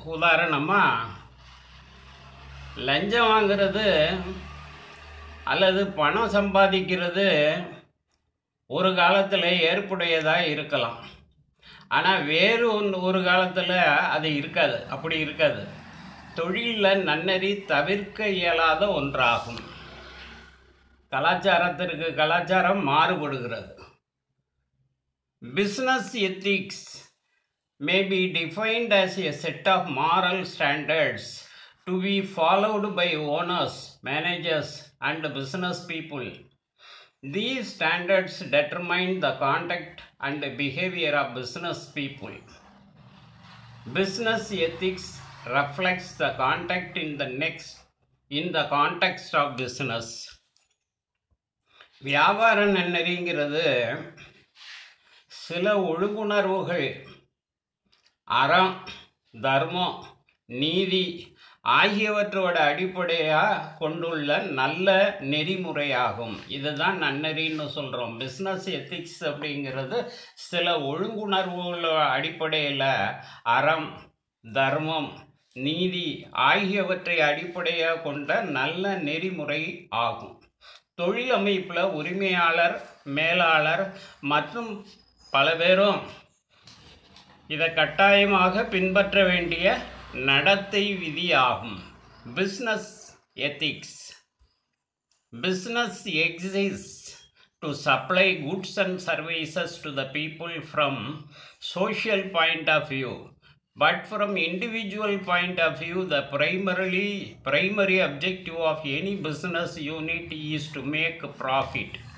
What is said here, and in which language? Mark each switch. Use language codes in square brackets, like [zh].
[ta] உதாரணமாக லஞ்சம் வாங்கிறது அல்லது பணம் சம்பாதிக்கிறது ஒரு காலத்தில் ஏற்புடையதாக இருக்கலாம், ஆனால் வேறு ஒரு காலத்தில் அது அப்படி இருக்காது. தொழிலில் நன்னெறி தவிர்க்க இயலாத ஒன்றாகும். கலாச்சாரத்திற்கு கலாச்சாரம் மாறுபடுகிறது. [en] Business ethics may be defined as a set of moral standards to be followed by owners, managers, and business people. These standards determine the conduct and behavior of business people. Business ethics reflects the conduct in the context of business. [ta] வியாபார நன்னெறிங்கிறது சில ஒழுங்குணர்வுகள், அறம், தர்மம், நீதி ஆகியவற்றோட அடிப்படையாக கொண்டுள்ள நல்ல நெறிமுறையாகும். இதுதான் நன்னெறின்னு சொல்கிறோம். பிஸ்னஸ் எத்திக்ஸ் அப்படிங்கிறது சில ஒழுங்குணர்வுகளோட அடிப்படையில் அறம், தர்மம், நீதி ஆகியவற்றை அடிப்படையாக கொண்ட நல்ல நெறிமுறை ஆகும். தொழில் அமைப்பில் உரிமையாளர், மேலாளர் மற்றும் பல பேரும் இதை கட்டாயமாக பின்பற்ற வேண்டிய நடத்தை விதியாகும். [en] Business ethics. Business exists to supply goods and services to the people from social point of view, but from individual point of view, the primary objective of any business unit is to make profit.